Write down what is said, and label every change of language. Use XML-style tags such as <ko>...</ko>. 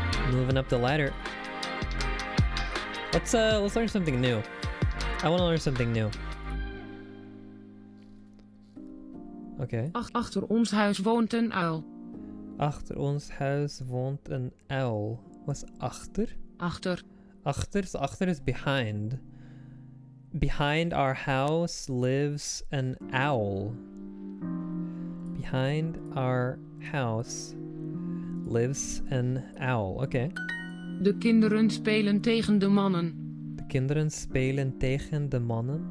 <en>Moving up the ladder. Let's learn something new. I want to learn something new. Okay.</en> <nl>Achter ons huis woont een uil. Achter ons huis woont een uil. Wat is achter? Achter.</nl> <en>Achter is behind. Behind our house lives an owl. Behind our house lives an owl.</en> <nl>Oké. De kinderen spelen tegen de mannen. De kinderen spelen tegen de mannen.</nl>